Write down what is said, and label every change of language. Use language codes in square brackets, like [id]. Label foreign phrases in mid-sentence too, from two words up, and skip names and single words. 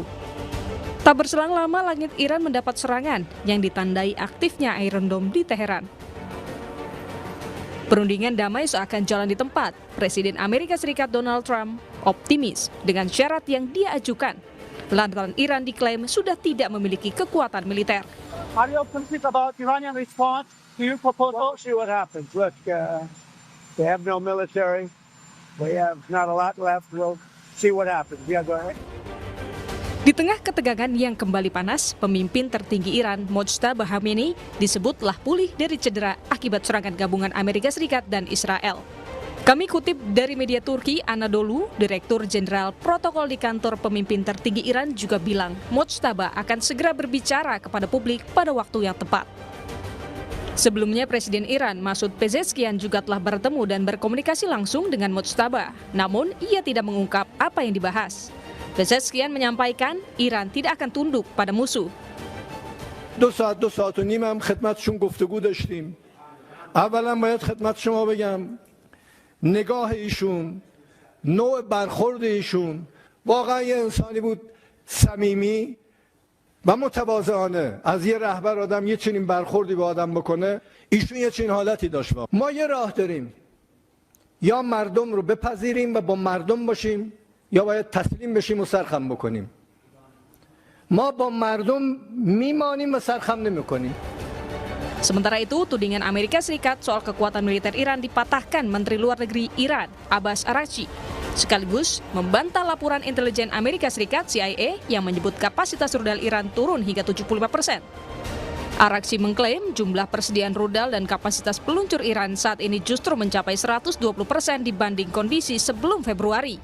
[id] Tak berselang lama langit Iran mendapat serangan yang ditandai aktifnya Iron Dome di Teheran. Perundingan damai seakan jalan di tempat. Presiden Amerika Serikat Donald Trump optimis dengan syarat yang dia ajukan. Lantaran Iran diklaim sudah tidak memiliki kekuatan militer. [en] Are you optimistic about Iranian response to your proposal? We'll see what happens. Look, they have no military. We have not a lot left. We'll see what happens. Yeah, go ahead. [id] Di tengah ketegangan yang kembali panas, pemimpin tertinggi Iran, Mojtaba Khamenei, disebutlah pulih dari cedera akibat serangan gabungan Amerika Serikat dan Israel. Kami kutip dari media Turki Anadolu, Direktur Jenderal Protokol di kantor pemimpin tertinggi Iran juga bilang Mojtaba akan segera berbicara kepada publik pada waktu yang tepat. Sebelumnya Presiden Iran Masoud Pezeshkian juga telah bertemu dan berkomunikasi langsung dengan Mojtaba, namun ia tidak mengungkap apa yang dibahas. Pezeshkian menyampaikan Iran tidak akan tunduk pada musuh. [fa] 2 ساعت و نیم هم خدمتشون گفتگو داشتیم. اولا باید خدمت شما بگم نگاه ایشون، نوع برخورد ایشون واقعا یه انسانی بود صمیمی و متواضعانه. از یه رهبر آدم یه چنین برخوردی با آدم بکنه، ایشون یه چنین حالتی داشت. ما یه راه داریم. یا مردم رو بپذیریم و با مردم باشیم یا باید تسلیم بشیم و سرخم بکنیم. ما با مردم میمانیم و سرخم نمیکنیم. [id] Sementara itu, tudingan Amerika Serikat soal kekuatan militer Iran dipatahkan Menteri Luar Negeri Iran, Abbas Araghchi, sekaligus membantah laporan intelijen Amerika Serikat CIA yang menyebut kapasitas rudal Iran turun hingga 75%. Araghchi mengklaim jumlah persediaan rudal dan kapasitas peluncur Iran saat ini justru mencapai 120% dibanding kondisi sebelum Februari.